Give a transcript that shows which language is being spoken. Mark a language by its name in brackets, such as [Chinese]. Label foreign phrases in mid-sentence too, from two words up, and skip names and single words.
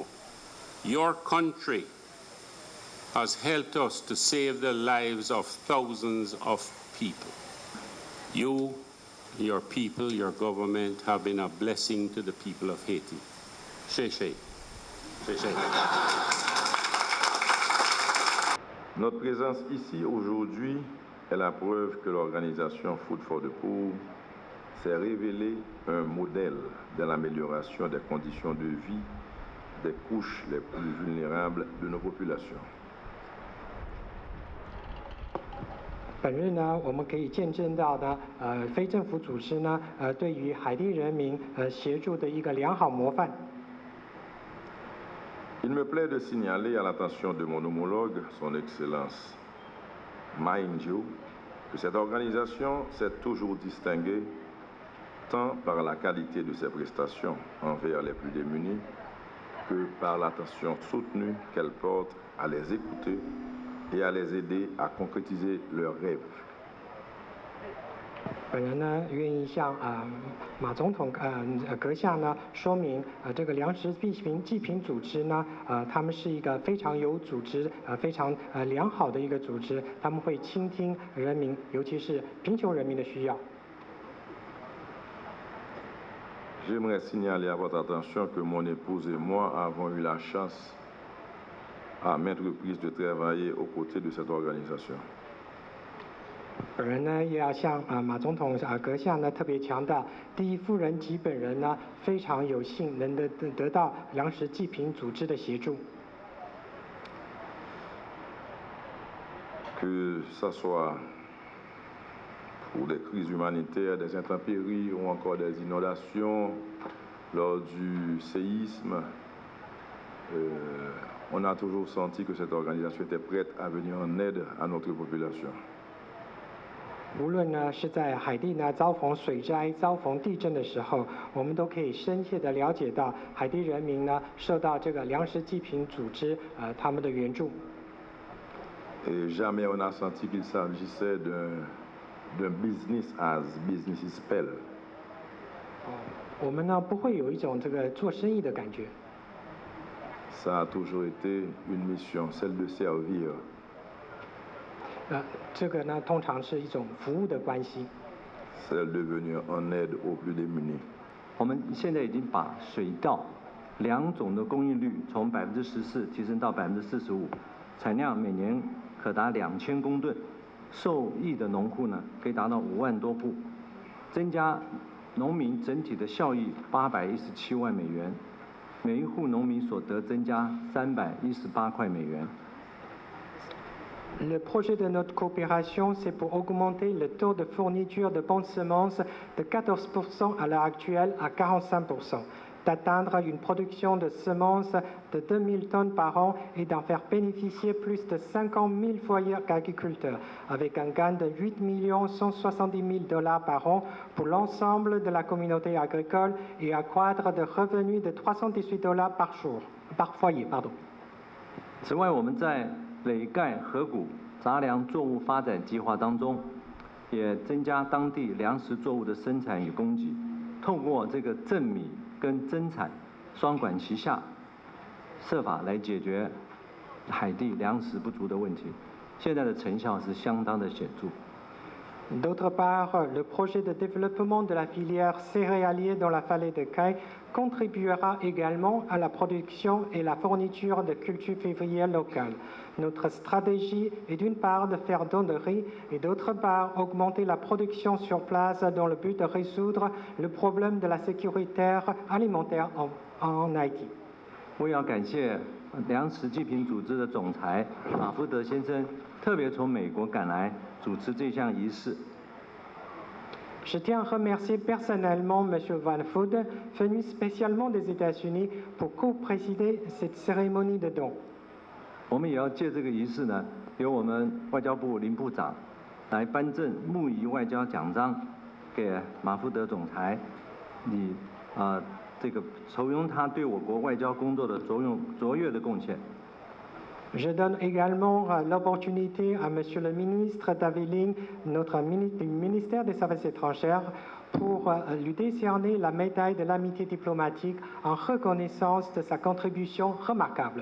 [English] Your country has helped us to save the lives of thousands of people. You, your people, your government have been a blessing to the people of Haiti. [Chinese] 谢谢。谢谢. [French] Notre présence ici aujourd'hui est la preuve que l'organisation Food for the Poor s'est révélée un modèle de l'amélioration des conditions de vie des couches les plus vulnérables de nos populations. [Chinese] 本日呢，我们可以见证到的，非政府组织呢，对于海地人民协助的一个良好模范。 [French] Il me plaît de signaler à l'attention de mon homologue, son Excellence Ma Ying-jeou, que cette organisation s'est toujours distinguée tant par la qualité de ses prestations envers les plus démunis que par l'attention soutenue qu'elle porte à les écouter et à les aider à concrétiser leurs rêves. [Chinese] 本人呢，愿意向马总统阁下呢说明，这个粮食济贫组织呢，他们是一个非常有组织、非常良好的一个组织，他们会倾听人民，尤其是贫穷人民的需要。 [French] J'aimerais signaler à votre attention que mon épouse et moi avons eu la chance à maintes reprises de travailler aux côtés de cette organisation. [Chinese] 本人呢也要向马总统阁下呢特别强调，第一夫人及本人呢非常有幸能得到粮食济贫组织的协助。 [French] Que ça soit pour des crises humanitaires, des intempéries ou encore des inondations, lors du séisme. On a toujours senti que cette organisation était prête à venir en aide à notre population. [Chinese] 无论呢是在海地呢遭逢水灾、遭逢地震的时候，我们都可以深切的了解到海地人民呢受到这个粮食济贫组织他们的援助。 [French] Et jamais on a senti qu'il s'agissait d'un [English] business as business is spell. [Chinese] 我们呢不会有一种这个做生意的感觉。 [French] Ça a toujours été une mission, celle de servir. [Chinese] 这个呢通常是一种服务的关系。 [French] Celle de venir en aide aux plus démunis. [Chinese] 我们现在已经把水稻2种的供应率从14%提升到45%，产量每年可达2000公吨，受益的农户呢可以达到5万多户，增加农民整体的效益817万美元，每一户农民所得增加318块美元。 [French] Le projet de notre coopération, c'est pour augmenter le taux de fourniture de bonnes semences de 14% à l'heure actuelle à 45%, d'atteindre une production de semences de 2000 tonnes par an et d'en faire bénéficier plus de 50 000 foyers agriculteurs, avec un gain de 8 170 000 $ par an pour l'ensemble de la communauté agricole et accroître de revenus de 318 $ par foyer. [Chinese] 此外，我们在累盖河谷杂粮作物发展计划当中，也增加当地粮食作物的生产与供给，透过这个赠米跟增产双管齐下，设法来解决海地粮食不足的问题。现在的成效是相当的显著。 [French] D'autre part, le projet de développement de la filière céréalière dans la vallée de Caille contribuera également à la production et la fourniture de cultures févrières locales. Notre stratégie est d'une part de faire don de riz et d'autre part augmenter la production sur place dans le but de résoudre le problème de la sécurité alimentaire en Haïti. [Chinese] 我也要感谢粮食济贫组织的总裁马福德先生，特别从美国赶来主持这项仪式。 [French] Je tiens à remercier personnellement M. Van Food, venu spécialement des États-Unis pour co-présider cette cérémonie de don. [Chinese] 我们也要借这个仪式呢，由我们外交部林部长来颁证穆仪外交奖章给马福德总裁，以这个酬庸他对我国外交工作的卓越的贡献。 [French] Je donne également l'opportunité à M. le ministre Daveling, notre ministre du ministère des Affaires étrangères, pour lui décerner la médaille de l'amitié diplomatique en reconnaissance de sa contribution remarquable.